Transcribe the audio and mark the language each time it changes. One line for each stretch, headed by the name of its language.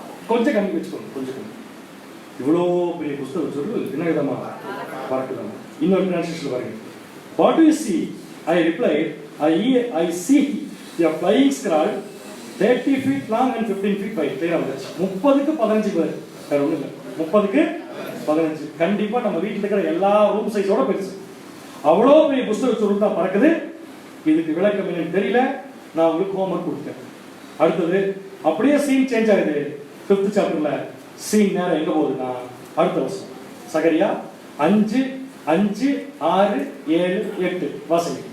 Tamil: கொஞ்சம் கம்மி வச்சுக்கோங்க, கொஞ்சம் கம்மி. இவ்வளோ பெரிய புஸ்தகம் சொல்லு என்ன விதமா பார்க்கலாம். இன்னொரு டிரான்ஸ்லேஷன் பாருங்க.
English: What do you see? I replied, I see a flying scroll 30 feet long and 15 feet wide.
Tamil: 30க்கு 15 பேர். வேற ஒண்ணும் இல்ல. 30க்கு 15. கண்டிப்பா நம்ம வீட்டுல இருக்கிற எல்லா ரூம் சைஸோட பெருசு. அவ்வளோ பெரிய புஸ்தக சுருள் தான் பறக்குது. இதுக்கு விளக்கம் என்னன்னு தெரியல. நான் உங்களுக்கு ஹோம்வொர்க் கொடுத்தேன். அடுத்தது அப்படியே சீன் சேஞ்ச் ஆகுது. 5th சாப்டர்ல சீன் நேரம் எங்க போகுதுன்னா அடுத்த வருஷம் சகரியா 5, 5, 6, 7, 8 வாசனை.